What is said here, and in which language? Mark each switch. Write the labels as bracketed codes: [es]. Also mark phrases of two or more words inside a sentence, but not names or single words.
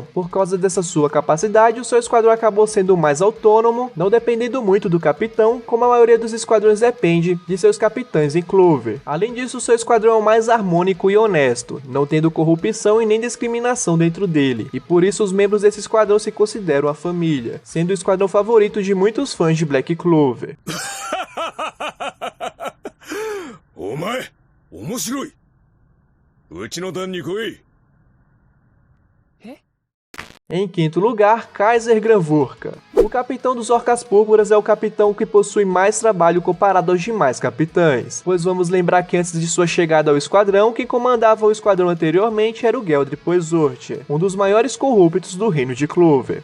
[pt] Por causa dessa sua capacidade, o seu esquadrão acabou sendo mais autônomo, não dependendo muito do capitão, como a maioria dos esquadrões depende de seus capitães em Clover. Além disso, o seu esquadrão é mais harmônico e honesto, não tendo corrupção e nem discriminação dentro dele, e por isso os membros desse esquadrão se consideram a família, sendo o esquadrão favorito de muitos fãs de Black Clover. [ja] お前面白い。うちの団に来い。 [pt] Em quinto lugar, Kaiser Granvurka. O capitão dos Orcas Púrpuras é o capitão que possui mais trabalho comparado aos demais capitães, pois vamos lembrar que antes de sua chegada ao esquadrão, quem comandava o esquadrão anteriormente era o Geldry Poizort, um dos maiores corruptos do reino de Clover.